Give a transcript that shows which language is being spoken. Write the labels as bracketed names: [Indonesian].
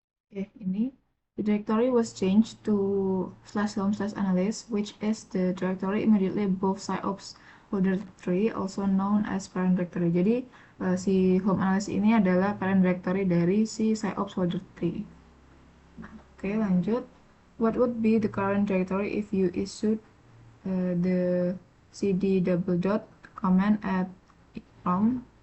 [Indonesian] Oke, ini [English] the directory was changed to /home/analyst, which is the directory immediately above SciOps folder 3, also known as parent directory. [Indonesian] Jadi si home analyst ini adalah parent directory dari si SciOps folder 3. Oke, lanjut. [English] What would be the current directory if you issued the cd double dot command at prompt?